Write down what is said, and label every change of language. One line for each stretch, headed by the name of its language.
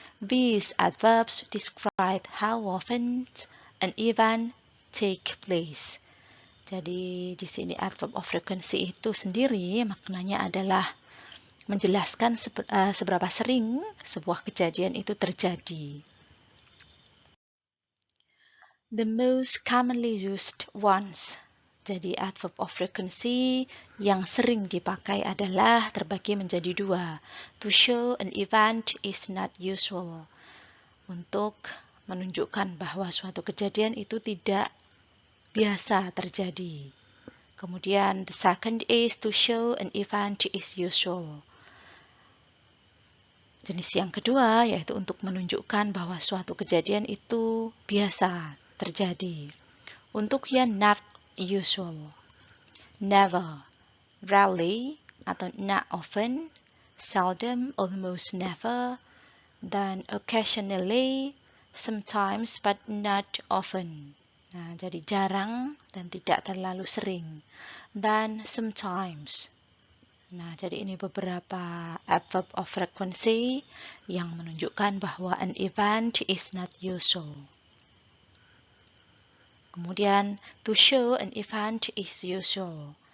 English: These adverbs describe how often an event take place.
Indonesian: Jadi di sini adverb of frequency itu sendiri maknanya adalah menjelaskan seberapa sering sebuah kejadian itu terjadi.
English: The most commonly used ones.
Indonesian: Jadi adverb of frequency yang sering dipakai adalah terbagi menjadi dua.
English: To show an event is not usual.
Indonesian: Untuk menunjukkan bahwa suatu kejadian itu tidak biasa terjadi. Kemudian
English: the second is to show an event is usual.
Indonesian: Jenis yang kedua yaitu untuk menunjukkan bahwa suatu kejadian itu biasa terjadi. Untuk yang
English: not usual, never, rarely
Indonesian: atau
English: not often, seldom, almost never,
Indonesian: dan
English: occasionally, sometimes but not often.
Indonesian: Nah, jadi jarang dan tidak terlalu sering. Dan sometimes. Nah, jadi ini beberapa adverb of frequency yang menunjukkan bahwa
English: an event is not usual.
Indonesian: Kemudian,
English: to show an event is usual.